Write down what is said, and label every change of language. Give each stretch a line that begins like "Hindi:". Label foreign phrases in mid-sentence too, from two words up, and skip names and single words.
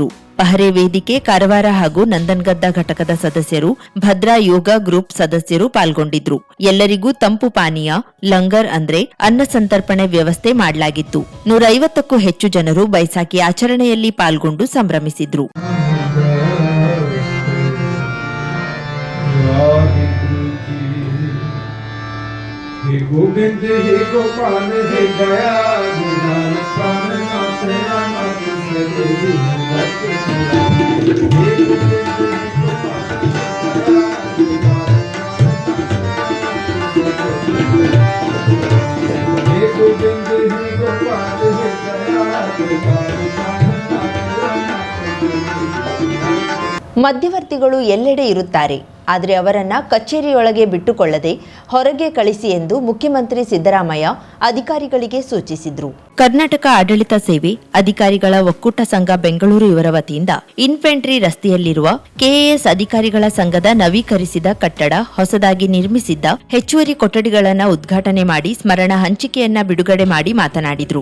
Kannada: ಪಹರೆ ವೇದಿಕೆ, ಕಾರವಾರ ಹಾಗೂ ನಂದನ್ಗದ್ದ ಘಟಕದ ಸದಸ್ಯರು, ಭದ್ರಾ ಯೋಗ ಗ್ರೂಪ್ ಸದಸ್ಯರು ಪಾಲ್ಗೊಂಡಿದ್ರು. ಎಲ್ಲರಿಗೂ ತಂಪು ಪಾನೀಯ, ಲಂಗರ್ ಅಂದ್ರೆ ಅನ್ನ ಸಂತರ್ಪಣೆ ವ್ಯವಸ್ಥೆ ಮಾಡಲಾಗಿತ್ತು. 150ಕ್ಕೂ ಹೆಚ್ಚು ಜನರು ಬೈಸಾಖಿ ಆಚರಣೆಯಲ್ಲಿ ಪಾಲ್ಗೊಂಡು ಸಂಭ್ರಮಿಸಿದ್ರು.
Punjabi: ਹੇ ਗੋਵਿੰਦ ਹੇ ਗੋਪਾਲ ਹੇ ਦਇਆ ਨਿਧਾਨ ਪ੍ਰਾਣ ਨਾਥ ਨਾਥ ਸਦੇਵੀ ਭਗਤ ਹੇ ਗੋਵਿੰਦ ਹੇ ਗੋਪਾਲ ਹੇ ਗੋਵਿੰਦ ਹੇ ਗੋਪਾਲ ਹੇ ਦਇਆ ਨਿਧਾਨ ਪ੍ਰਾਣ
Kannada: ಮಧ್ಯವರ್ತಿಗಳು ಎಲ್ಲೆಡೆ ಇರುತ್ತಾರೆ, ಆದರೆ ಅವರನ್ನ ಕಚೇರಿಯೊಳಗೆ ಬಿಟ್ಟುಕೊಳ್ಳದೆ ಹೊರಗೆ ಕಳಿಸಿ ಎಂದು ಮುಖ್ಯಮಂತ್ರಿ ಸಿದ್ದರಾಮಯ್ಯ ಅಧಿಕಾರಿಗಳಿಗೆ ಸೂಚಿಸಿದರು. ಕರ್ನಾಟಕ ಆಡಳಿತ ಸೇವೆ ಅಧಿಕಾರಿಗಳ ಒಕ್ಕೂಟ ಸಂಘ ಬೆಂಗಳೂರು ಇವರ ವತಿಯಿಂದ ಇನ್ಫೆಂಟ್ರಿ ರಸ್ತೆಯಲ್ಲಿರುವ ಕೆಎಎಸ್ ಅಧಿಕಾರಿಗಳ ಸಂಘದ ನವೀಕರಿಸಿದ ಕಟ್ಟಡ, ಹೊಸದಾಗಿ ನಿರ್ಮಿಸಿದ್ದ ಹೆಚ್ಚುವರಿ ಕೊಠಡಿಗಳನ್ನು ಉದ್ಘಾಟನೆ ಮಾಡಿ ಸ್ಮರಣ ಹಂಚಿಕೆಯನ್ನ ಬಿಡುಗಡೆ ಮಾಡಿ ಮಾತನಾಡಿದರು.